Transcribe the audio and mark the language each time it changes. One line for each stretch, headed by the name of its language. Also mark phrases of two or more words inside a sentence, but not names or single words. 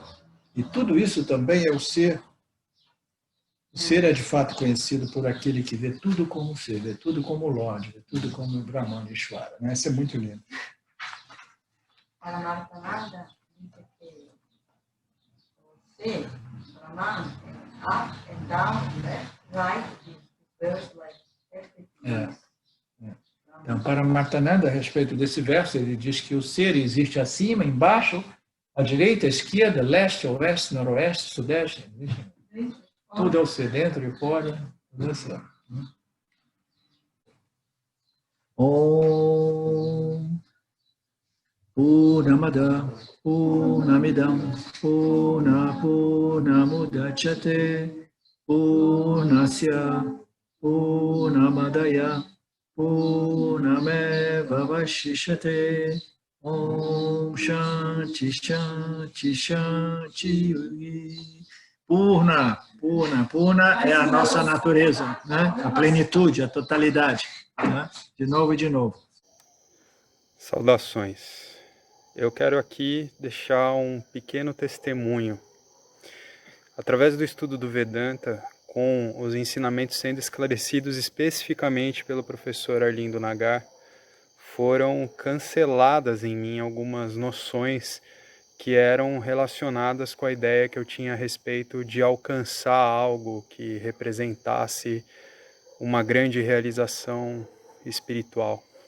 Portuguese: E tudo isso também é o ser. O ser é de fato conhecido por aquele que vê tudo como ser, vê tudo como Lorde, vê tudo como Brahman e Ishvara, né? Isso é muito lindo. Ser,
English: Brahman, up and down, left, right, reverse, like
Portuguese: Então, para Martananda, a respeito desse verso, ele diz que o ser existe acima, embaixo, A direita, a esquerda, leste, oeste, noroeste, sudeste, tudo ao ser dentro e fora, tudo assim.
Sanskrit: ॐ पूर्णमद पूर्णमिदं पूर्णमुदच्यते पूर्णस्य पूर्णमादाय पूर्णमेव वशिशते ॐ शान्ति शान्ति शान्ति.
Portuguese: Purna é a nossa natureza, né? A plenitude, a totalidade, né? De novo e de novo. Saudações. Eu quero aqui deixar um pequeno testemunho. Através do estudo do Vedanta, com os ensinamentos sendo esclarecidos especificamente pelo professor Arlindo Nagar, foram canceladas em mim algumas noções que eram relacionadas com a ideia que eu tinha a respeito de alcançar algo que representasse uma grande realização espiritual.